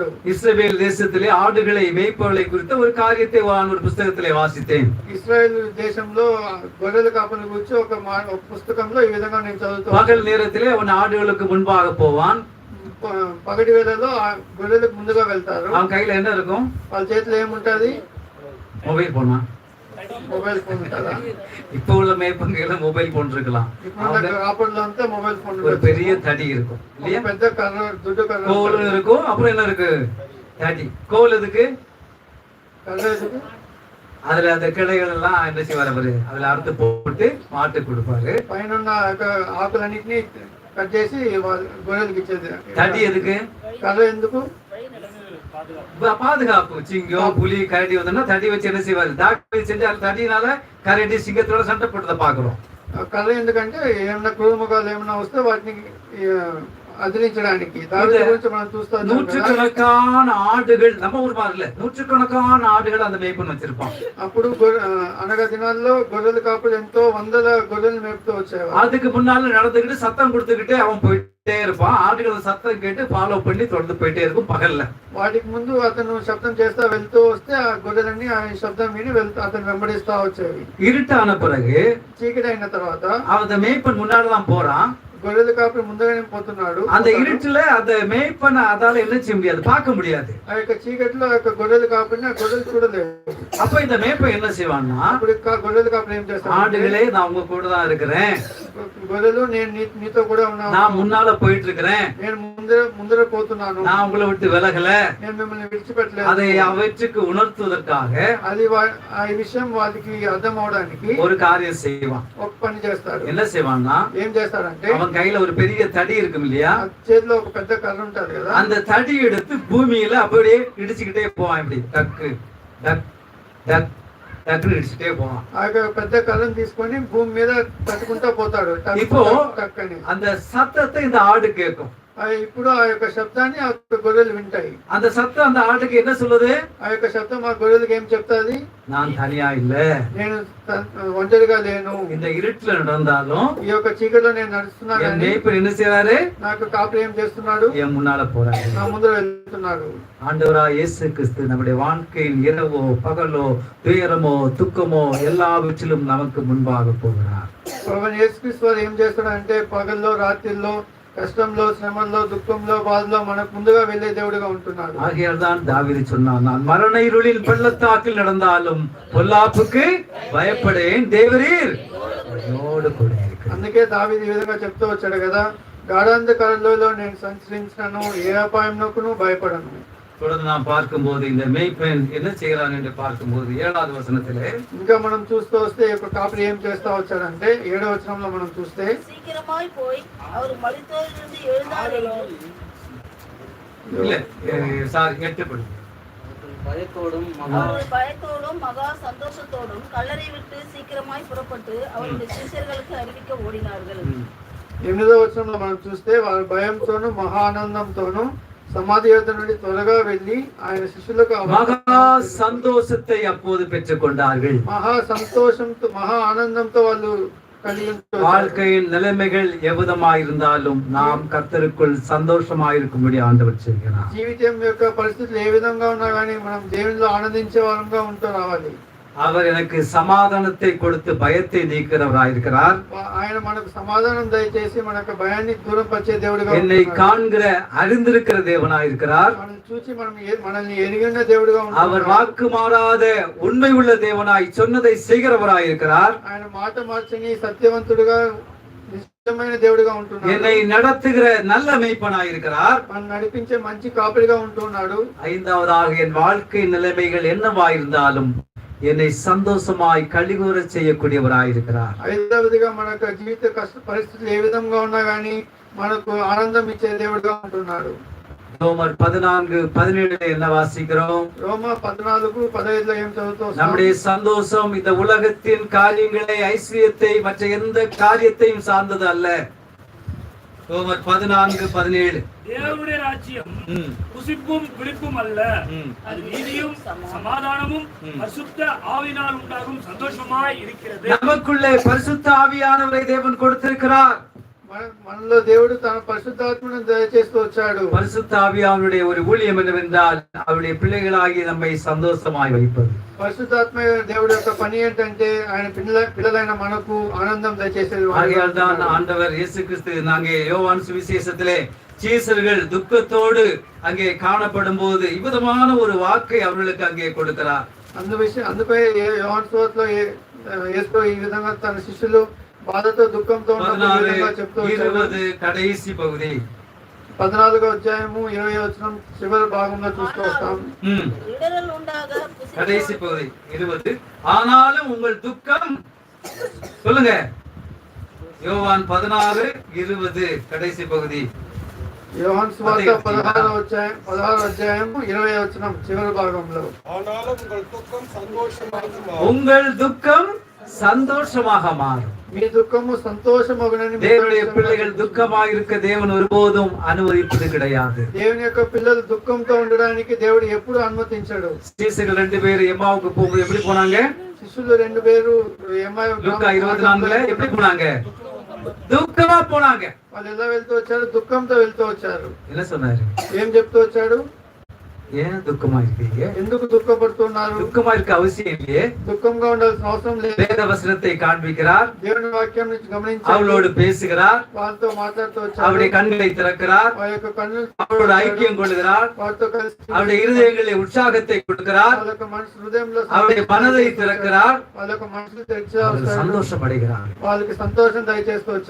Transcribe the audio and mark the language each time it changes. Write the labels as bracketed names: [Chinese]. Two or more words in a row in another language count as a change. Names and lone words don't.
[Tamil] இஸ்ரவேல் தேசத்திலே ஆடுகளை மேய்ப்பவர்களை குறித்த ஒரு காரியத்தை நான் ஒரு புத்தகத்திலே வாசித்தேன். [Telugu] ఇశ్రాయేలు దేశంలో గొర్రెల కాపల గురించి ఒక పుస్తకంలో ఈ విధంగా నేను చదువుతాను. [Tamil] பகல் நேரத்திலே அவன் ஆடுகளுக்கு முன்பாக போவான். [Telugu] పగటి వేళలో ఆ గొర్రెలకు ముందుగా వెళ్తారు. [Tamil] அவன் கையில என்ன இருக்கும்? [Telugu] వాళ్ళ చేతిలో ఏముంటది? [English] mobile phone-ஆ? mobile phone [Telugu] ఉంటుందా? [Tamil] இப்ப உள்ள மேய்ப்பங்கையில [English] mobile phone [Tamil] இருக்கலாம். [Telugu] కాపర్లో అంతా [English] mobile phone [Tamil] ஒரு பெரிய தடி இருக்கும் இல்லையா? [Telugu] పెద్ద కర్ర, దుడ్డు కర్ర [Tamil] கோல் இருக்கும். அப்புறம் என்ன இருக்கு? தடி. கோல் எதுக்கு? [Telugu] కర్ర ఎదుగు. [Tamil] அதுல அந்த கிளைகள் எல்லாம் என்ன செய்வாரு அவரு? அதுல அறுத்து போட்டு மாட்டு கொடுப்பாரு. [Telugu] పైన ఉన్న ఆకులన్నిటినీ కట్ చేసి గొర్రెలకు ఇచ్చేది. [Tamil] தடி எதுக்கு? [Telugu] కర్ర ఎందుకు? [Tamil] பாதுகாப்பு. சிங்கம், புலி, கரடி வந்தா தடி வச்சு என்ன செய்வாரு? தாக்கி செஞ்சு அந்த தடியினால கரடி சிங்கத்தோட சண்டை போட்டதை பாக்குறோம். [Telugu] కర్ర ఎందుకంటే ఏమన్నా క్రూరముఖాలు ఏమన్నా వస్తే వాటిని అదిలించడానికి. దాని గురించి మనం చూస్తాం. [Tamil] நூற்றுக்கணக்கான ஆடுகள், நம்ம ஊர் பாருல, நூற்றுக்கணக்கான ஆடுகள் அந்த மேய்ப்பன் வச்சிருப்பான். [Telugu] అప్పుడు అనగా దినాల్లో గొర్రెలు కాపులు ఎంతో వందల గొర్రెలు మేపుతూ వచ్చేవారు. [Tamil] அதுக்கு முன்னால நடந்துகிட்டு சத்தம் கொடுத்துக்கிட்டே அவன் போயிட்டே இருப்பான். ஆடுகள் சத்தம் கேட்டு ஃபாலோ பண்ணி தொடர்ந்து போயிட்டே இருக்கும் பகல்ல. [Telugu] వాటికి ముందు అతను శబ్దం చేస్తా వెళ్తూ వస్తే ఆ గొర్రెలన్నీ ఆ శబ్దం విని అతను వెంబడిస్తా వచ్చేవి. [Tamil] இருட்டான பிறகு [Telugu] చీకటి అయిన తర్వాత [Tamil] அவன் மேய்ப்பன் முன்னாடிதான் போறான். [Telugu] గొర్రెలు కాపులు ముందుగానే పోతున్నాడు. [Tamil] அந்த இருட்டுல அந்த மேய்ப்பனை அதால என்ன செய்ய முடியாது, பார்க்க முடியாது. [Telugu] ఆ యొక్క చీకటిలో ఆ యొక్క గొర్రెలు కాపుని ఆ గొర్రెలు చూడలేదు. [Tamil] அப்ப இந்த மேய்ப்பன் என்ன செய்வான்னா, [Telugu] అప్పుడు గొర్రెలు కాపరి ఏం చేస్తాడు? [Tamil] ஆடுகளே நான் உங்க கூட தான் இருக்கிறேன், [Telugu] గొర్రెలు నేను నీతో కూడా ఉన్నాను, [Tamil] நான் முன்னால போயிட்டு இருக்கிறேன், [Telugu] నేను ముందర పోతున్నాను, [Tamil] நான் உங்களை விட்டு விலகல, [Telugu] నేను మిమ్మల్ని విడిచిపెట్టలేదు. [Tamil] அதை அவற்றுக்கு உணர்த்துவதற்காக [Telugu] ఆ విషయం వాళ్ళకి అర్థం అవడానికి [Tamil] ஒரு காரியம் செய்வான். [Telugu] ఒక పని చేస్తాడు. [Tamil] என்ன செய்வான்னா, [Telugu] ఏం చేస్తాడంటే [Tamil] அவன் கையில ஒரு பெரிய தடி இருக்கும் இல்லையா, [Telugu] ఆ చేతిలో ఒక పెద్ద కర్ర ఉంటది కదా, [Tamil] அந்த தடி எடுத்து பூமியில அப்படியே இடிச்சுக்கிட்டே போவான். இப்படி டக்கு டக் டக் டக்குன்னு இடிச்சுட்டே போவான். [Telugu] ఆ పెద్ద కర్రను తీసుకొని భూమి మీద తట్టుకుంటా పోతాడు. [Tamil] இப்போ [Telugu] టక్ అని [Tamil] அந்த சத்தத்தை இந்த ஆடு கேட்கும். [Telugu] ఇప్పుడు ఆ యొక్క శబ్దాన్ని ఆ గొర్రెలు వింటాయి. [Tamil] அந்த சத்தம் அந்த ஆட்டுக்கு என்ன சொல்லுது? [Telugu] ఆ యొక్క శబ్దం ఆ గొర్రెలకు ఏం చెప్తాది? [Tamil] நான் தனியா இல்ல, [Telugu] నేను ఒంటరిగా లేను, [Tamil] இந்த இருட்டுல நடந்தாலும் [Telugu] ఈ యొక్క చీకటిలో నేను నడుస్తున్నాను, [Tamil] என் மேய்ப்பன் என்ன செய்யறாரு? [Telugu] నాకు కాపరి ఏం చేస్తున్నాడు? [Tamil] என் முன்னால போறாரு. [Telugu] నా ముందర వెళ్తున్నాడు. [Tamil] ஆண்டவராய் இயேசு கிறிஸ்து நம்முடைய வாழ்க்கையில் இரவோ பகலோ துயரமோ துக்கமோ எல்லாவற்றிலும் நமக்கு முன்பாக போகிறார். [Telugu] ప్రభువైన యేసుక్రీస్తు వారు ఏం చేస్తాడంటే పగల్లో రాత్రిలో కష్టంలో శ్రమల్లో దుఃఖంలో బాధలో మనకు ముందుగా వెళ్ళే దేవుడిగా ఉంటున్నాడు. [Tamil] ஆகையால் தான் தாவீது சொன்னான், நான் மரண இருளில் பள்ளத்தாக்கில் நடந்தாலும் பொல்லாப்புக்கு பயப்படேன், தேவரீர் என்னோடு கூட இருக்கிறார். [Telugu] అందుకే దావీదు ఈ విధంగా చెప్తూ వచ్చాడు కదా, గాఢాంధకారంలో నేను సంచరించినను ఏ అపాయంలోకును భయపడను. [Tamil] தொடர்ந்து நாம் பார்க்கும்போது இந்த மேய்ப்பன் என்ன செய்கிறான் என்று பார்க்கும்போது 7வது வசனத்திலே [Telugu] ఇంకా మనం చూస్తూ వస్తే ఈ యొక్క కాపరి ఏం చేస్తా వచ్చాడంటే 7వ వచనంలో మనం చూస్తే, [Tamil] சீக்கிரமாய் போய் அவர் மரித்தோரிலிருந்து எழுந்தார் என்றும் இல்ல சாரி 8 படி பயத்தோடும் அவர்கள் பயத்தோடும் மகா சந்தோஷத்தோடும் கல்லறை விட்டு சீக்கிரமாய் புறப்பட்டு அவருடைய சிஷ்யர்களுக்கு அறிவிக்க ஓடினார்கள். [Telugu] 8వ వచనంలో మనం చూస్తే వారు భయంతోను మహా ఆనందంతోను సమాధి యొద్ద నుండి త్వరగా వెళ్ళి ఆయన శిష్యులకు [Tamil] மகா சந்தோஷத்தை அப்போது பெற்றுக்கொண்டார்கள். [Telugu] మహా సంతోషంతో మహా ఆనందంతో వాళ్ళు కలిగి ఉంటారు. [Tamil] வாழ்க்கையின் நிலைமைகள் எவ்விதமாயிருந்தாலும் நாம் கர்த்தருக்குள் சந்தோஷமாயிருக்கும்படி ஆண்டவர் செய்கிறார். [Telugu] జీవితం యొక్క పరిస్థితులు ఏ విధంగా ఉన్నా కానీ మనం దేవునిలో ఆనందించే వారంగా ఉంటూ రావాలి. [Tamil] அவர் எனக்கு சமாதானத்தை கொடுத்து பயத்தை நீக்கிறவராயிருக்கிறார். [Telugu] ఆయన మనకు సమాధానం దయచేసి మనకు భయాన్ని దూరం పరిచే దేవుడిగా [Tamil] என்னை காண்கிற அறிந்திருக்கிற தேவனாயிருக்கிறார். [Telugu] మనల్ని చూసి మనల్ని ఎరిగిన దేవుడిగా [Tamil] அவர் [Telugu] ఉంటున్నాడు. [Tamil] வாக்கு மாறாத உண்மை உள்ள தேவனாய் சொன்னதை செய்கிறவராயிருக்கிறார். [Telugu] ఆయన మాట మార్చని సత్యవంతుడుగా నిజమైన దేవుడిగా ఉంటున్నాడు. [Tamil] என்னை நடத்துகிற நல்ல மேய்ப்பனாயிருக்கிறார். [Telugu] మనం నడిపించే మంచి కాపరిగా ఉంటున్నాడు. [Tamil] 5வதாக என் வாழ்க்கை நிலைமைகள் என்னவாயிருந்தாலும் என்னை சந்தோஷமாய் கழிவுற செய்யக்கூடியவராயிருக்கிறார். [Telugu] 5వదిగా మన జీవిత కష్ట పరిస్థితులు ఏ విధంగా ఉన్నా గానీ మనకు ఆనందం ఇచ్చే దేవుడిగా ఉంటున్నాడు. [Tamil] ரோமர் 14:17 என்ன வாசிக்கிறோம்? [Telugu] రోమ 14:15 ఏం చదువుతాం? [Tamil] நம்முடைய சந்தோஷம் இந்த உலகத்தின் காரியங்களை ஐஸ்வர்யத்தை மற்ற எந்த காரியத்தையும் சார்ந்தது அல்ல. ரோமர் 14:17 தேவனுடைய ராஜ்யம் புசிப்பும் பிடிப்பும் அல்ல, அது நீதியும் சமாதானமும் பரிசுத்த ஆவியினால் உண்டாகும் சந்தோஷமாய் இருக்கிறது. நமக்குள்ளே பரிசுத்த ஆவியானவரை தேவன் கொடுத்திருக்கிறார். [Telugu] మనలో దేవుడు తన పరిశుద్ధాత్మను దయచేస్తూ వచ్చాడు. [Tamil] பரிசுத்த ஆவியானவருடைய ஒரு ஊழியம் என்னவென்றால் அவருடைய பிள்ளைகளாகி நம்மை சந்தோஷமாய் வைப்பது. [Telugu] పరిశుద్ధాత్మ దేవుడి యొక్క పని ఏంటంటే ఆయన పిల్లలైన మనకు ఆనందం దయచేసేది. [Tamil] ஆகையால் தான் ஆண்டவர் இயேசு கிறிஸ்து நாங்க யோவான் சுவிசேஷத்திலே சீசர்கள் துக்கத்தோடு அங்கே காணப்படும் போது இவ்விதமான ஒரு வாக்கை அவர்களுக்கு அங்கே கொடுக்கிறார். [Telugu] అందుకే యోహాను సువార్తలో యేసు ఈ విధంగా తన శిష్యులు బాధతో దుఃఖంతో చెప్తూ [Tamil] 14:20 கடைசி பகுதி [Telugu] 14వ అధ్యాయము 20వ వచనం చివరి భాగంలో చూస్తూ వస్తాం. [Tamil] இடரல் உண்டாக கடைசி பகுதி 20 ஆனாலும் உங்கள் துக்கம் சொல்லுங்க. யோவான் 16:20 கடைசி பகுதி. [Telugu] యోహాను సువార్త 16వ అధ్యాయము 20వ వచనం చివరి భాగంలో, [Tamil] ஆனாலும் உங்கள் துக்கம் சந்தோஷமாக மாறும். உங்கள் துக்கம் சந்தோஷமாக மாறும். [Telugu] మీ దుఃఖము సంతోషమగునని [Tamil] தேவனுடைய பிள்ளைகள் துக்கமாக இருக்க தேவன் ஒருபோதும் அனுமதிப்பது கிடையாது. [Telugu] దేవుని యొక్క పిల్లలు దుఃఖంతో ఉండడానికి దేవుడు ఎప్పుడు అనుమతించాడు. [Tamil] சீசர்கள் 2 பேர் எம்மாவுக்கு போகும்போது எப்படி போனாங்க? [Telugu] శిష్యులు 2 పేరు [Tamil] லூக்கா 24ல எப்படி போனாங்க? துக்கமா போனாங்க. [Telugu] వాళ్ళు ఎలా వెళ్తూ వచ్చారు? దుఃఖంతో వెళ్తూ వచ్చారు. [Tamil] என்ன சொன்னாரு? [Telugu] ఏం చెప్తూ వచ్చాడు? [Tamil] ஏன் துக்கமா இருக்கீங்க? [Telugu] ఎందుకు దుఃఖపడుతున్నారు? [Tamil] துக்கமா இருக்க அவசியம் இல்லையே. [Telugu] దుఃఖంగా ఉండాల్సిన అవసరం లేదు. [Tamil] வேத வசனத்தை காண்பிக்கிறார், [Telugu] దేవుని వాక్యం నుంచి గమనించి [Tamil] அவளோடு பேசுகிறார், [Telugu] వాళ్ళతో మాట్లాడుతూ [Tamil] அவருடைய [Telugu] వచ్చారు. [Tamil] கண்களை திறக்கிறார், [Telugu] వారి యొక్క కన్నులు [Tamil] அவளோட ஐக்கியம் கொள்கிறார், [Telugu] వారితో కలిసి [Tamil] அவருடைய இருதயங்களில் உற்சாகத்தை கொடுக்கிறார், [Telugu] వాళ్ళ యొక్క మనసు హృదయంలో [Tamil] அவருடைய மனதை திறக்கிறார், [Telugu] వాళ్ళ యొక్క మనసులు తెరిచి [Tamil] அவர் சந்தோஷம் அடைகிறார். [Telugu] వాళ్ళకి సంతోషం దయచేస్తూ వచ్చారు.